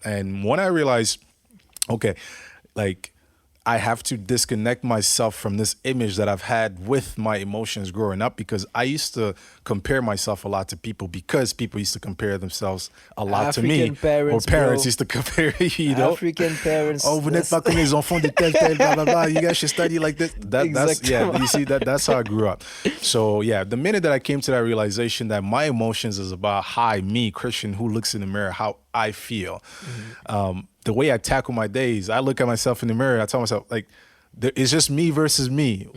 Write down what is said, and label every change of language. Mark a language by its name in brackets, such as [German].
[English] And when I realized, okay, like, I have to disconnect myself from this image that I've had with my emotions growing up, because I used to compare myself a lot to people, because people used to compare themselves a lot to me. Parents, or parents bro. used to compare, you know. African parents. [French] Oh, vous n'êtes pas comme les enfants de tel, blah, blah, blah. [English] You guys should study like this. That's, yeah, you see, that's how I grew up. So, yeah, the minute that I came to that realization that my emotions is about me, Christian, who looks in the mirror, how I feel. The way I tackle my days, I look at myself in the mirror, I tell myself, like, it's just me versus me.